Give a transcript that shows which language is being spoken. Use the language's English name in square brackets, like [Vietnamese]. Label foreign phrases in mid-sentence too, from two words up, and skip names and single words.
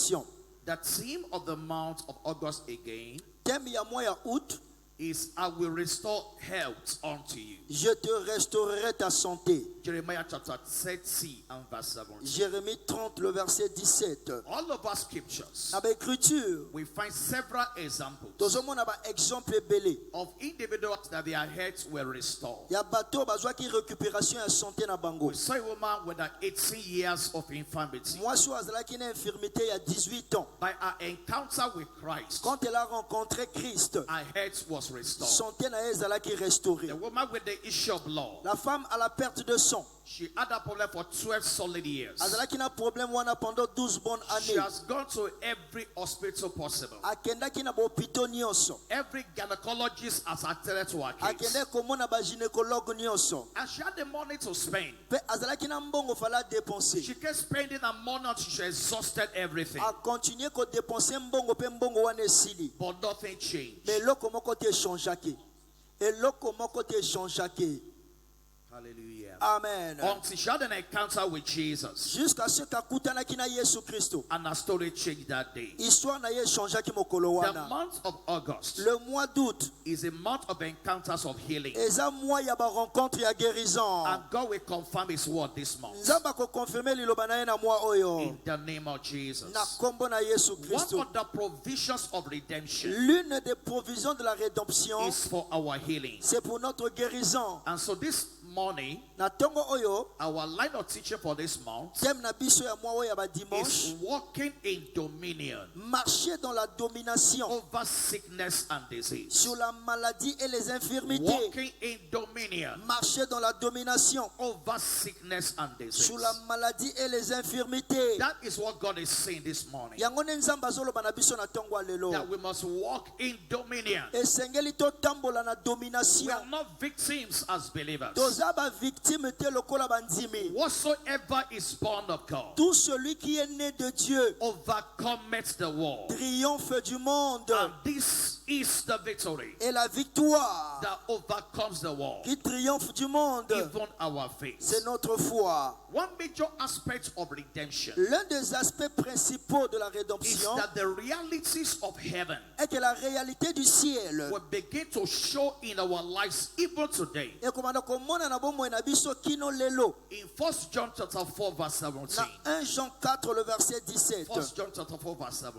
[French] rédemption. [English] The theme of the month of August again [Lingala] Thème ya mois ya août, [English] is I will restore health unto you. [French] je te restaurerai ta santé. [English] Jeremiah chapter 30 and verse 17. [French] Jérémie 30, le verset 17. [English] All of our scriptures, [French] Avec écriture, [English] we find several examples [Lingala] tozomona ba exemple belé. [English] of individuals that their health were restored. [Lingala] Ya bato bazwa ki récupération ya santé na bango. [English] We saw a woman with 18 years of infirmity. [Lingala] Mwasi azalaki na infirmité ya 18 ans. [English] By her encounter with Christ, [French] Quand elle a rencontré Christ, [English] her health was restored. [Lingala] santé na ezalaki restaurée. [English] The woman with the issue of blood, [French] La femme à la perte de sang, [English] she had a problem for 12 solid years. [Lingala] azalaki na problème wana [French] pendant 12 bonnes [English] She [French] années. [English] has gone to every hospital possible. [Lingala] Akendaki na bopito nyonso. [English] Every gynecologist has attended to her case. [Lingala] Akende komona ba gynécologue nyonso. [English] And she had the money to spend. [Lingala] Pe azalaki na mbongo fala dépenser. [English] She kept spending her money until she exhausted everything. [Lingala] A continuer ko dépenser mbongo pe mbongo wana esili. [English] But nothing changed. [Lingala] Mais eloko moko te changeaki. Eloko moko te changeaki. [English] Hallelujah. Amen. Until she had an encounter with Jesus. [French] Jusqu'à ce qu' [Lingala] akutanaki na Yesu Kristo. [English] And her story changed that day. [Lingala] Histoire na ye changeaki mokolo [English] The [Lingala] wana. [English] month of August [French] Le mois d'août [English] is a month of encounters of healing. [Lingala] eza mois ya ba rencontre ya guérison. [English] And God will confirm his word this month. [Lingala] Nzamba ko confirmer liloba na ye na mois oyo. [English] In the name of Jesus. [Lingala] Na kombo na Yesu [English] One [Lingala] Kristo. [English] of the provisions of redemption [French] L'une des provisions de la rédemption, [English] is for our healing. [French] c'est pour notre guérison. [English] And so this morning, [Lingala] Na tongo oyo, [English] our line of teaching for this month [Lingala] thème na biso ya mois oyo ya ba [English] is [French] dimanche, [English] walking in dominion [French] marcher dans la domination [English] over sickness and disease. [French] sur la maladie et les infirmités. [English] Walking in dominion [French] Marcher dans la domination [English] over sickness and disease. [French] sur la maladie et les infirmités. [English] That is what God is saying this morning. [Lingala] Yango ne nzamba azoloba na biso na tongo lelo. [English] That we must walk in dominion. [Lingala] Esengeli totambola na [English] We [Lingala] domination. [English] are not victims as believers. [Lingala] Toza ba victime te lokola bandimi. [English] Whatsoever is born of God [French] Tout celui qui est né de Dieu [English] overcometh the world. [French] triomphe du monde. [English] And this is the victory [French] Et la victoire [English] that overcomes the world, [French] qui triomphe du monde, [English] even our faith. [French] c'est notre foi. [English] One major aspect of redemption [French] L'un des aspects principaux de la [English] is [French] rédemption [English] that the realities of heaven [French] est que la réalité du ciel [English] will begin to show in our lives even today. [Lingala] ekomanda komona na bomoi na biso kino lelo. [English] In 1 John chapter 4 verse 17. [Lingala] Na 1 Jean 4 [French] le verset 17. [English] 1 John chapter 4 verse 1